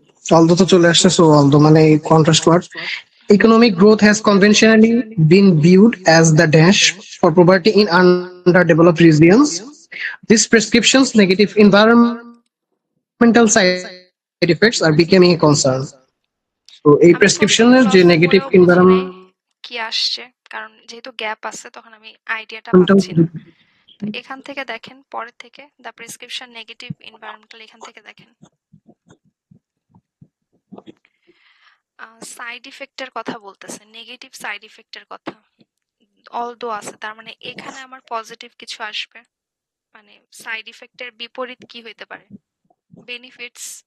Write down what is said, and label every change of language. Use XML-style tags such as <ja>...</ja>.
<bn>Although তো চলে আসছে, সো অলদো মানে contrast word.</bn> <en>Economic growth has conventionally been viewed as the dash for poverty in underdeveloped regions. These prescriptions' negative environmental side effects are becoming a concern.</en> <bn>So, এই আমি প্রেসক্রিপশনের যে প্রশ্ন negative পড়েও বুঝি নাই এনভায়রনমেন্টাল, কি আসছে, কারণ যেহেতু গ্যাপ আছে তখন আমি আইডিয়াটা পাচ্ছি না। তো এখান থেকে দেখেন, পরের থেকে</bn> <en>the prescription negative environmental,</en> <bn>এখান থেকে দেখেন সাইড ইফেক্টের কথা বলতেছে, নেগেটিভ সাইড ইফেক্টের কথা অলদো আছে, তার মানে এখানে আমার পজিটিভ কিছু আসবে, মানে সাইড ইফেক্টের বিপরীত কি হইতে পারে, বেনিফিটস।</bn>